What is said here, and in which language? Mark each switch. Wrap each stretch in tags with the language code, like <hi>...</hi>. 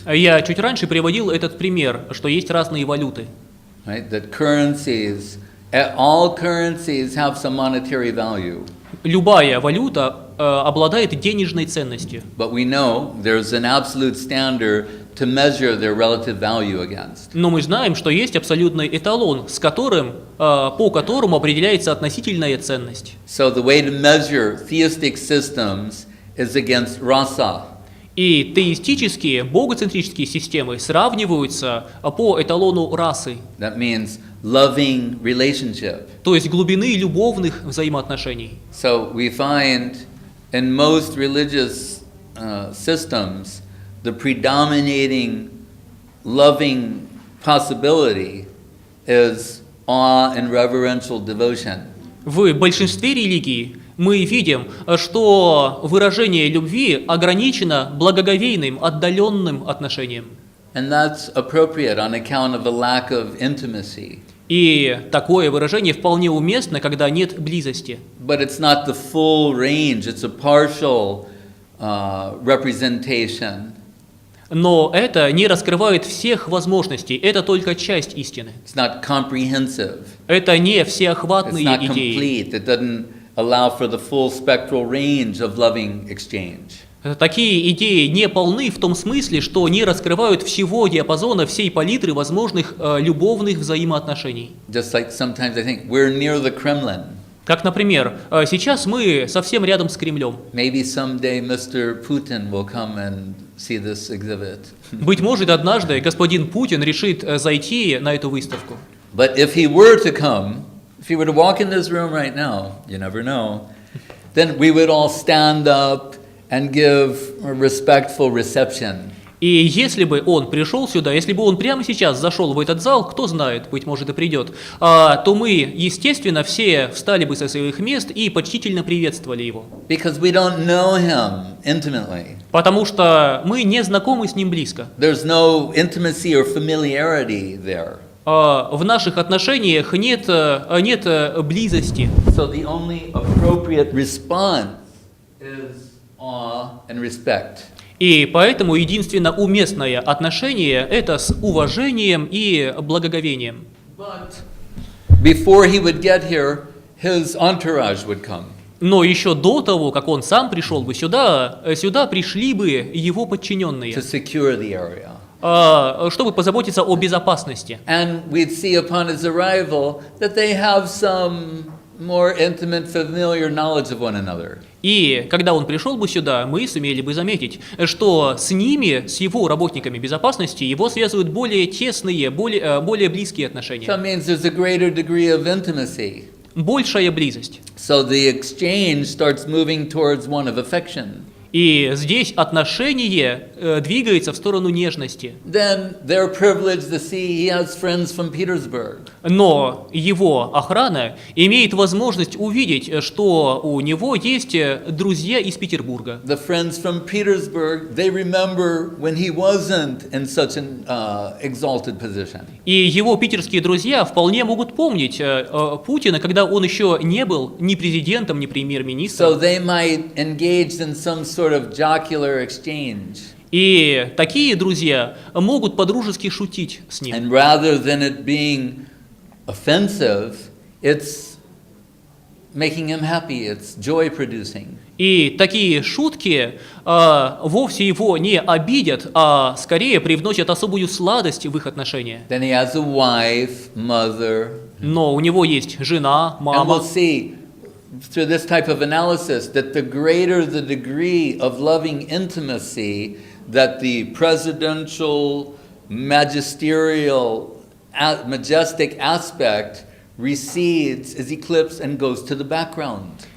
<ru>Я чуть раньше приводил этот пример, что есть разные валюты.</ru> <en>right? That currencies, all currencies have some monetary value.</en> <ru>Любая валюта обладает денежной ценностью.</ru> <en>But we know there's an absolute standard to measure their relative value against.</en> <ru>Но мы знаем, что есть абсолютный эталон, по которому определяется относительная ценность.</ru> <en>So the way to measure theistic systems is against rasa.</en> <ru>И теистические, богоцентрические системы сравниваются по эталону расы,</ru> <en>That means loving relationship.</en> <ru>то есть глубины любовных взаимоотношений.</ru> <en>So we find in most religious systems the predominating loving possibility is awe and reverential devotion.</en> <ru>В большинстве религий мы видим, что выражение любви ограничено благоговейным, отдаленным отношением.</ru> <en>And that's appropriate on account of a lack of intimacy.</en> <ru>И такое выражение вполне уместно, когда нет близости.</ru> <en>But it's not the full range, it's a partial representation.</en> <ru>Но это не раскрывает всех возможностей, это только часть истины.</ru> <en>It's not comprehensive.</en> <ru>Это не</ru> <en>It's</en> <ru>всеохватные</ru> <en>not</en> <ru>идеи.</ru> <en>complete. It doesn't allow for the full spectral range of loving exchange.</en> <ru>Такие идеи не полны в том смысле, что не раскрывают всего диапазона, всей палитры возможных любовных взаимоотношений.</ru> <en>Just like sometimes I think we're near the Kremlin.</en> <ru>Как, например, сейчас мы совсем рядом с Кремлем.</ru> <en>Maybe someday Mr. Putin will come and see this exhibit.</en> <ru>Быть может, однажды господин Путин решит зайти на эту выставку.</ru> <en>But if he were to come, if he were to walk in this room right now, you never know, then we would all stand up and give a respectful reception.</en> <ru>И если бы он пришел сюда, если бы он прямо сейчас зашел в этот зал, кто знает, быть может и придет, то мы, естественно, все встали бы со своих мест и почтительно приветствовали его.</ru> <en>Because we don't know him intimately.</en> <ru>Потому что мы не знакомы с ним близко.</ru> <en>There's no intimacy or familiarity there.</en> <ru>В наших отношениях нет близости.</ru> <en>So the only appropriate response is awe and respect.</en> <ru>И поэтому единственно уместное отношение – это с уважением и благоговением.</ru> <en>But before he would get here, his entourage would come.</en> <ru>Но еще до того, как он сам пришел бы сюда пришли бы его подчиненные,</ru> <en>To secure the area.</en> <ru>чтобы позаботиться о безопасности.</ru> <en>And we'd see upon his arrival that they have some more intimate, familiar knowledge of one another.</en> <ru>И когда он пришел бы сюда, мы сумели бы заметить, что с ними, с его работниками безопасности, его связывают более тесные, более близкие</ru> <en>So</en> <ru>отношения.</ru> <en>it means there's a greater degree of</en> <ru>большая близость.</ru> <en>So the exchange starts moving towards one of affection.</en> <ru>И здесь отношение двигается в сторону нежности.</ru> <en>then they're privileged to see he has friends from Petersburg.</en> <ru>Но его охрана имеет возможность увидеть, что у него есть друзья из Петербурга.</ru> <en>The friends from Petersburg, they remember when he wasn't in such an exalted position.</en> <ru>И его питерские друзья вполне могут помнить Путина, когда он еще не был ни президентом, ни премьер-министром.</ru> <en>So they might engage in some sort of jocular exchange.</en> <ru>И такие друзья могут по-дружески шутить с ним.</ru> <en>And rather than it being offensive, it's making him happy, it's joy producing.</en> <ru>И такие шутки вовсе его не обидят, а скорее привносят особую сладость в их отношения.</ru> <en>Then he has a wife, mother,</en> <ru>Но у него есть жена,</ru> <en>and</en> <ru>мама.</ru> <en>we'll see through this type of analysis that the greater the degree of loving intimacy that the presidential, magisterial, majestic aspect recedes, is eclipsed and goes to the background.</en>